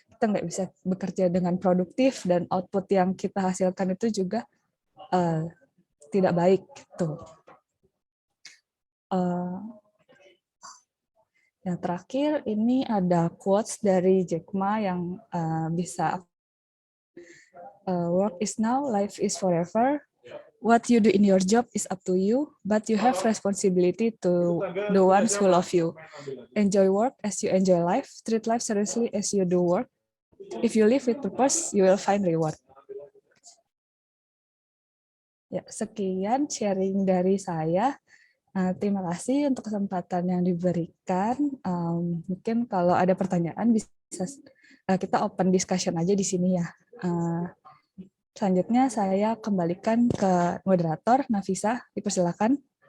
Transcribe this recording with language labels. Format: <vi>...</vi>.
<id>Kita nggak bisa bekerja dengan produktif, dan output yang kita hasilkan itu juga tidak baik gitu. Yang terakhir ini ada quotes dari Jack Ma yang bisa</id> <en>work is now, life is forever. What you do in your job is up to you, but you have responsibility to the ones who love you. Enjoy work as you enjoy life. Treat life seriously as you do work. If you live with purpose, you will find reward.</en> <id>Ya, sekian sharing dari saya. Terima kasih untuk kesempatan yang diberikan. Mungkin kalau ada pertanyaan bisa kita open discussion aja di sini ya. Selanjutnya saya kembalikan ke moderator, Nafisa, dipersilakan.</id>